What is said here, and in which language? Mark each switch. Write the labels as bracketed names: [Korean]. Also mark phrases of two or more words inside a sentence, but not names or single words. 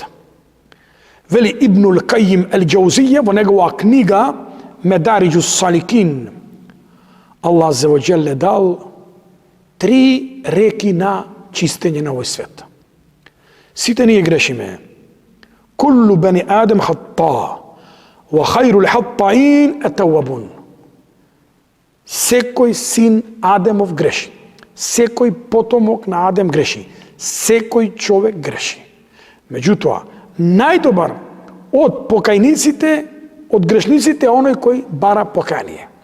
[Macedonian] Вели Ибнул Кајим Ел-Џаузија во негова книга Медариджус Саликин, Аллах [Arabic] عز وجل [Macedonian] дал 3 реки на чистење на овој свет. Сите ние грешиме. [Arabic] كل بني آدم خطاء وخير الخطائين التوابون. [Macedonian] Секој син Адемов греши. Секој потомок на Адем греши. Секој човек греши. Меѓутоа, најдобар од покајниците, од грешниците е оној кој бара покаяние.